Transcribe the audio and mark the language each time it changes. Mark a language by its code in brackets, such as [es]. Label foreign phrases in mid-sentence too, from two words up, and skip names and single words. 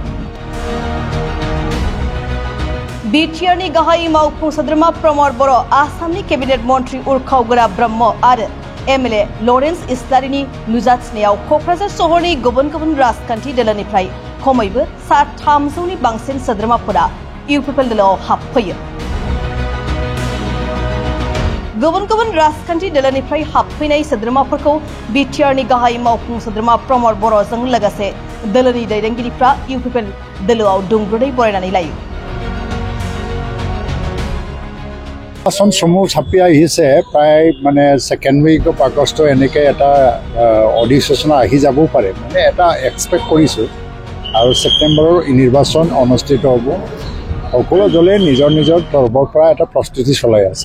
[brx] बिटिआरनि गाहाय मावफुं सोद्रोमा प्रमद बर', आसामनि केबिनेट मन्त्रि उर्खाव ब्रह्म आरो एमएलए लरेन्स इस्लारिनि नुजाथिनायाव क'क्राझार सहरनि गुबुन गुबुन राजखान्थि दोलोनिफ्राय खमैबो सा 300नि बांसिन सोद्रोमाफोरा इउपिपिएल दोलोआव हाबफैयो। गुबुन गुबुन राजखान्थि दोलोनिफ्राय हाबफैनाय सोद्रोमाफोरखौ बिटिआरनि गाहाय मावफुं सोद्रोमा प्रमद बर'जों लोगोसे दोलोनि दैदेनगिरिफ्रा इउपिपिएल दोलोआव दुंब्रुदै बरायनानै लायो। [as] আসন সমূহ চাপি আহিছে প্ৰায় মানে [en] second week of August [as] এনেকে এটা অডিশ্যন আহি যাবও পাৰে, মানে এটা এক্সপেক্ট কৰিছোঁ। আৰু ছেপ্টেম্বৰৰ নিৰ্বাচন অনুষ্ঠিত হ'ব। সকলো দলে নিজৰ নিজৰ তৰফৰ পৰা এটা প্ৰস্তুতি চলাই আছে।